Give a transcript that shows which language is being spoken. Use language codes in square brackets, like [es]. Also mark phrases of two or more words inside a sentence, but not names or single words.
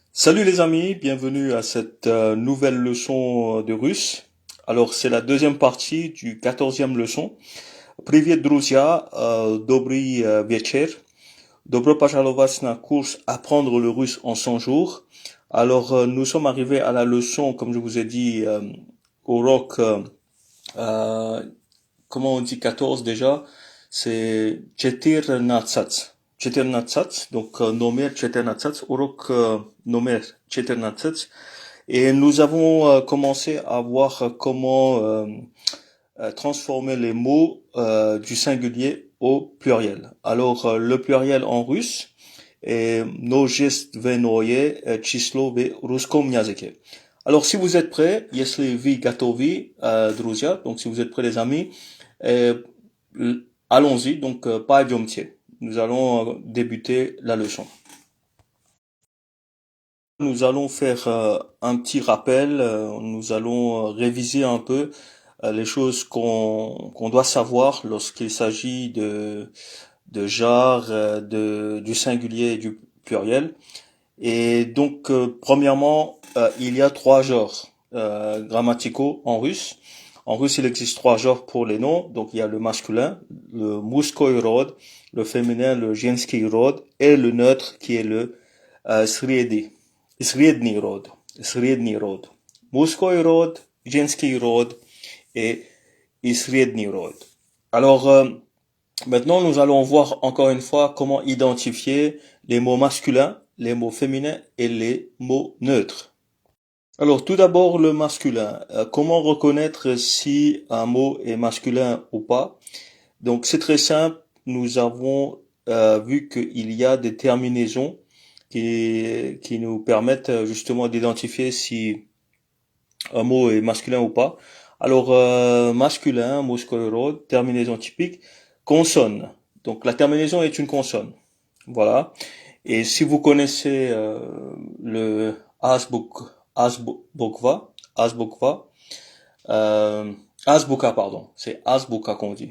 [fr] Salut les amis, bienvenue à cette nouvelle leçon de russe. Alors c'est la deuxième partie du 14e leçon. [ru] Привет, друзья, добрый вечер. Добро пожаловать на курс Apprendre le russe en 100 jours. [fr] Alors nous sommes arrivés à la leçon, comme je vous ai dit, au rock, euh, comment on dit 14 déjà? C'est четырнадцать. [ru] Четырнадцать, donc номер четырнадцать, урок номер четырнадцать. [fr] Et nous avons commencé à voir comment transformer les mots du singulier au pluriel. Alors le pluriel en russe est [ru] множественное число в русском языке. [fr] Alors si vous êtes prêts, [ru] если вы готовы, друзья, [fr] donc si vous êtes prêts les amis, allons-y, donc пойдемте. Nous allons débuter la leçon. Nous allons faire un petit rappel, nous allons réviser un peu les choses qu'on doit savoir lorsqu'il s'agit de genre, du singulier et du pluriel. Et donc, premièrement, il y a trois genres grammaticaux en russe. En russe, il existe trois genres pour les noms. Donc, il y a le masculin, le [ru] мужской род, [fr] le féminin, le [ru] женский род, [fr] et le neutre qui est le среди. [ru] Средний род. Средний род. Мужской род, женский род et средний род. [fr] Alors, maintenant, nous allons voir encore une fois comment identifier les mots masculins, les mots féminins et les mots neutres. Alors, tout d'abord, le masculin. Comment reconnaître si un mot est masculin ou pas? Donc, c'est très simple. Nous avons vu qu'il y a des terminaisons qui nous permettent justement d'identifier si un mot est masculin ou pas. Alors, masculin, [ru] мужской род, [fr] terminaison typique, consonne. Donc, la terminaison est une consonne. Voilà. Et si vous connaissez le azbukva, pardon. C'est azbuka qu'on dit.